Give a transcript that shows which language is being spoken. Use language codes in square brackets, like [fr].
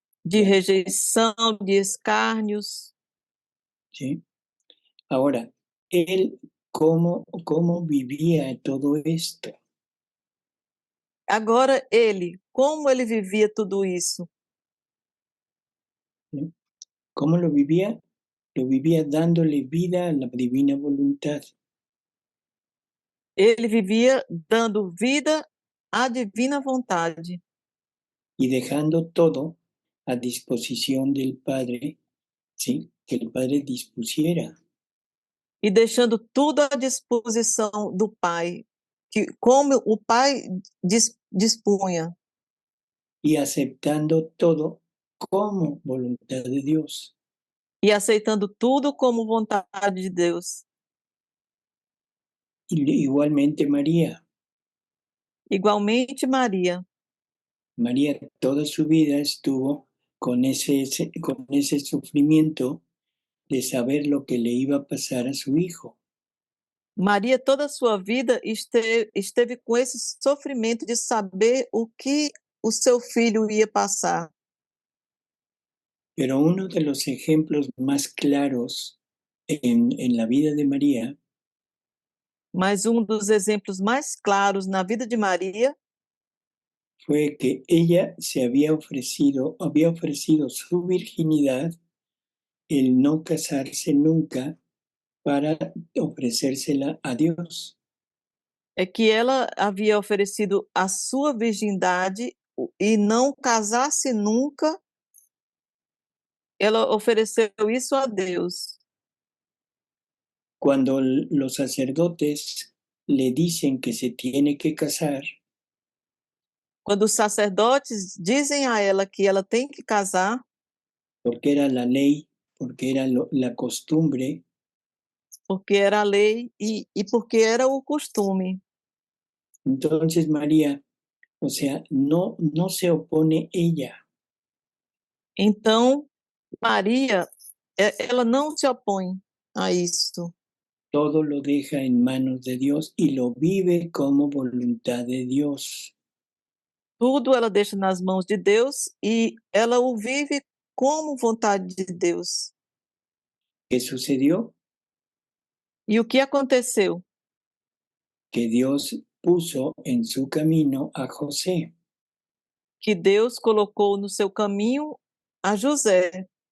[pt] de rejeição, de escárnios. [es] ¿Sí? Ahora, él, ¿cómo vivía todo esto? [pt] Agora ele, como ele vivia tudo isso? [es] ¿Sí? ¿Cómo lo vivía? Lo vivía dándole vida a la divina voluntad. [pt] Ele vivia dando vida à divina vontade. [es] Y dejando todo a disposición del Padre, ¿sí? Que el Padre dispusiera. [pt] E deixando tudo à disposição do Pai, que como o Pai dispunha. [es] Y aceptando todo como voluntad de Dios. [pt] E aceitando tudo como vontade de Deus. [es] Y igualmente María. [pt] Igualmente Maria. [es] María toda su vida estuvo con ese sufrimiento de saber lo que le iba a pasar a su hijo. [pt] Maria, toda a sua vida, esteve com esse sofrimento de saber o que o seu filho ia passar. [es] Pero uno de los ejemplos más claros en la vida de María, [pt] Mas dos exemplos mais claros na vida de Maria [es] fue que ella se había ofrecido su virginidad, el no casarse nunca, para ofrecérsela a Dios. [pt] é que ela havia oferecido a sua virgindade e não casasse nunca. Ela ofereceu isso a Deus. [es] Cuando los sacerdotes le dicen que se tiene que casar, [pt] Quando os sacerdotes dizem a ela que ela tem que casar, [es] porque era la ley, porque era la costumbre, [pt] porque era a lei e porque era o costume. [es] entonces María, o sea, no se opone ella. [pt] Então, Maria, ela não se opõe a isso. [es] Todo lo deja en manos de Dios y lo vive como voluntad de Dios. [pt] Tudo ela deixa nas mãos de Deus e ela o vive como vontade de Deus. [es] ¿Qué sucedió? [pt] E o que aconteceu? [es] Que Dios puso en su camino a José. [pt] Que Deus colocou no seu caminho a José.